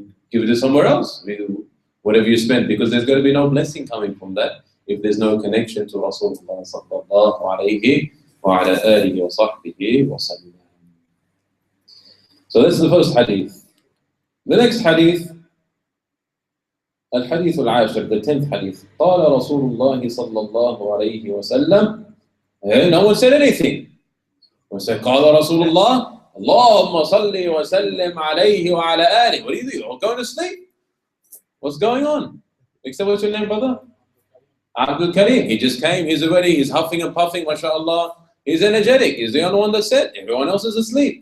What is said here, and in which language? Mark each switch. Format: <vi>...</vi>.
<en>Give it to somewhere else, whatever you spend, because there's going to be no blessing coming from that if there's no connection to Rasulullah sallallahu alayhi wa ala alihi wa sahbihi wa sallam. So that's the first hadith. The next hadith,</en> <ar>الحديث العاشر,</ar> <en>the 10th hadith.</en> <ar>قال رسول الله صلى الله عليه وسلم.</ar> <en>No one said anything. We said</en> <ar>قال رسول الله اللهم صل وسلم عليه وعلى آله.</ar> <en>What do you do? You're all going to sleep. What's going on? Except what's your name, brother? Abdul Karim. He just came. He's huffing and puffing. MashaAllah. He's energetic. He's the only one that said. Everyone else is asleep.</en>